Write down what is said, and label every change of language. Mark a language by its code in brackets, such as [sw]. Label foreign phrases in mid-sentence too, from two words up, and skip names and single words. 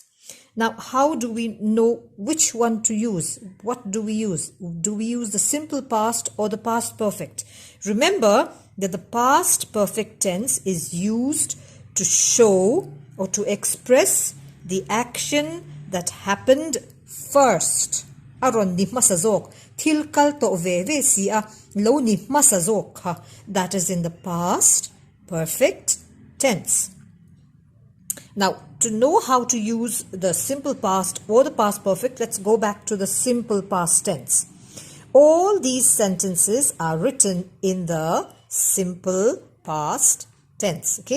[en] Now, how do we know which one to use? What do we use? Do we use the simple past or the past perfect? Remember that the past perfect tense is used to show or to express the action that happened first. [lus] Aron ni masazok. Tilkal to veve siya lo ni masazok ha. [en] That is in the past perfect tense. Now, to know how to use the simple past or the past perfect, let's go back to the simple past tense. All these sentences are written in the simple past tense, okay?